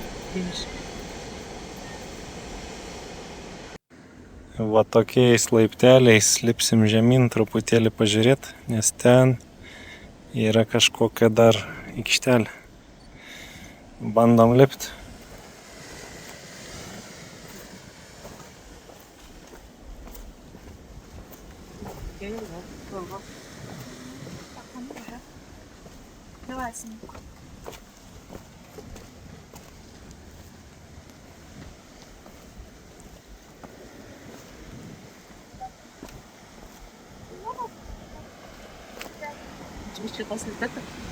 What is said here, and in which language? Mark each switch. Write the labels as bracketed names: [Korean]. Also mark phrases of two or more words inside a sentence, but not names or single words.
[Lithuanian] Va tokiais laipteliais lipsim žemyn truputėlį pažiūrėti, nes ten yra kažkokia dar aikštelė. Bandom lipti. [Russian] Давай, сынок. Еще после этого.